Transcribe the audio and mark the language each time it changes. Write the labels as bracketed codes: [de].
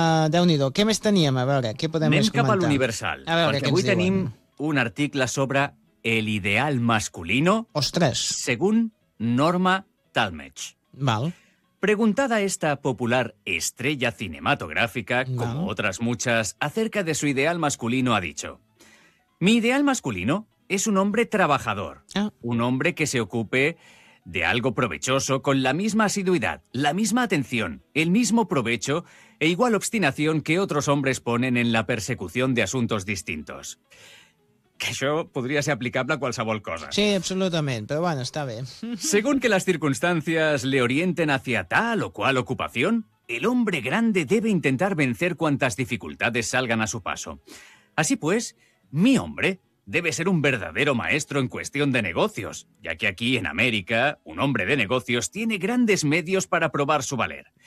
[ca] Déu-n'hi-do, què més teníem? A veure, què podem anem comentar? Anem cap a l'Universal, perquè avui tenim un article sobre el ideal masculino. Ostres! [es] Según Norma Talmadge. [ca] Val. [es] Preguntada esta popular estrella cinematográfica, como otras muchas, acerca de su ideal masculino, ha dicho: mi ideal masculino es un hombre trabajador, un hombre que se ocupe de algo provechoso con la misma asiduidad, la misma atención, el mismo provecho e igual obstinación que otros hombres ponen en la persecución de asuntos distintos. [ca] Que això podria ser aplicable a qualsevol cosa. Sí, absolutament, però bueno, està bé. [es] Según que las circunstancias le orienten hacia tal o cual ocupación, el hombre grande debe intentar vencer cuantas dificultades salgan a su paso. Así pues, mi hombre debe ser un verdadero maestro en cuestión de negocios, ya que aquí en América un hombre de negocios tiene grandes medios para probar su valer.